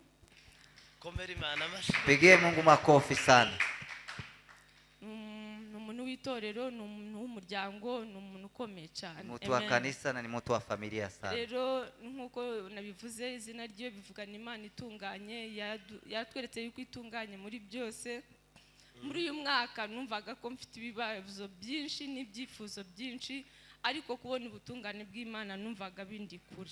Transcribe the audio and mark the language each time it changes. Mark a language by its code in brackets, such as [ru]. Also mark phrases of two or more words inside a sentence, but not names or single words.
[rw] Komera Imana amashi. [sw] Pigie Mungu makofi sana. [rw] Umuntu w'itorero, umuntu w'umuryango, umuntu ukomeye cyane. [sw] Mtu wa kanisa na ni mtu wa familia sana. [rw] Rero nkuko nabivuze izina ryo bivugana Imana itunganye, yatweretse yuko itunganye muri byose. Muri uyu mwaka numvaga ko mfite ibibazo byinshi n'ibyifuzo byinshi, ariko kubona ubutungane bw'Imana numvaga bindi kuri.